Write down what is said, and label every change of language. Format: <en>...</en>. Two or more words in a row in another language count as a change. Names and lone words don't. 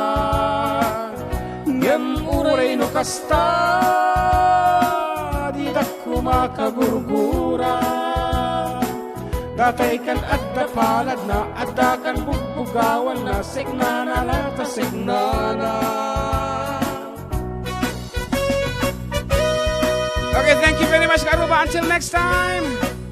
<ilo>Ngem uray no kasta, di dakko makagurgura. Datay kan adda palad na, adda kan bugbugawan na, signana lata signana.</ilo> <en>Okay, thank you very much, Karuba. Until next time.</en>